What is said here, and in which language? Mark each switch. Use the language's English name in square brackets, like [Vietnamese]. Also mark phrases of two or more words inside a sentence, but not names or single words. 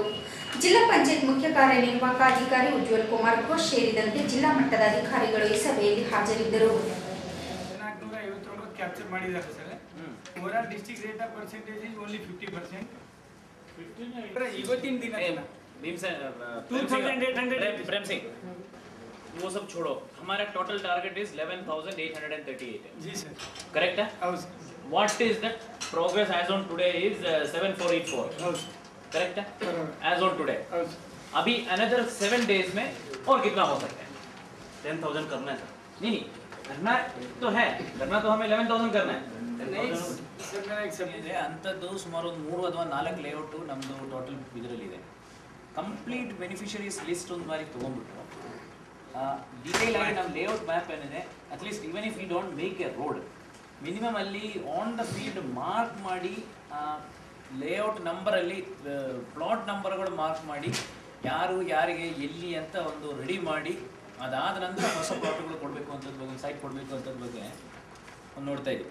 [Kannada] ಜಿಲ್ಲಾ ಪಂಚಾಯತ್ ಮುಖ್ಯ ಕಾರ್ಯನಿರ್ವಾಹಕ ಅಧಿಕಾರಿ ಉಜ್ವಲ್ ಕುಮಾರ್ ಘೋಷ್ ಸೇರಿದಂತೆ ಜಿಲ್ಲಾ ಮಟ್ಟದ ಅಧಿಕಾರಿಗಳು ಈ ಸಭೆಯಲ್ಲಿ ಹಾಜರಿದ್ದರು. ಕ್ಯಾಪ್ಚರ್ ಮಾಡಿದ್ದಾರೆ ಸರ್. [English] overall district rate of percentage is only 50%. [Kannada] ಇವತ್ತಿನ ದಿನ [Hindi] प्रेम सिंह वो सब छोड़ो, हमारा [English] total target is 11,838 [Hindi] है जी सर. करेक्ट है? [English] what is that progress as on today is 7484. [Hindi] करेक्ट है? [English] as on today [Hindi] अभी [English] another 7 days [Hindi] में और कितना हो सकता है? 10,000 करना है सर. नहीं करना तो है, करना तो हमें 11,000 करना है. [Kannada] ಅಂಥದ್ದು ಸುಮಾರು 3 ಅಥವಾ 4 ಲೇಔಟು ನಮ್ಮದು ಟೋಟಲ್ ಇದರಲ್ಲಿದೆ. [English] complete beneficiaries list [Kannada] ಒಂದು ಬಾರಿ ತೊಗೊಂಡ್ಬಿಟ್ಟು ಡೀಟೇಲ್ ಆಗಿ ನಮ್ಮ [English] layout map [Kannada] ಏನಿದೆ, [English] at least even if you don't make a road, [Kannada] ಮಿನಿಮಮ್ ಅಲ್ಲಿ [English] on the field [Kannada] ಮಾರ್ಕ್ ಮಾಡಿ, ಲೇಔಟ್ ನಂಬರಲ್ಲಿ ಪ್ಲಾಟ್ ನಂಬರ್ಗಳು ಮಾರ್ಕ್ ಮಾಡಿ, ಯಾರು ಯಾರಿಗೆ ಎಲ್ಲಿ ಅಂತ ಒಂದು ರೆಡಿ ಮಾಡಿ, ಅದಾದ ನಂತರ ಹೊಸ ಪ್ಲಾಟ್ಗಳು ಕೊಡಬೇಕು ಅಂತದ್ದು ಬಗ್ಗೆ, ಸೈಟ್ ಕೊಡಬೇಕು ಅಂತದ್ದು ಬಗ್ಗೆ ನೋಡ್ತಾ ಇದ್ದೀವಿ.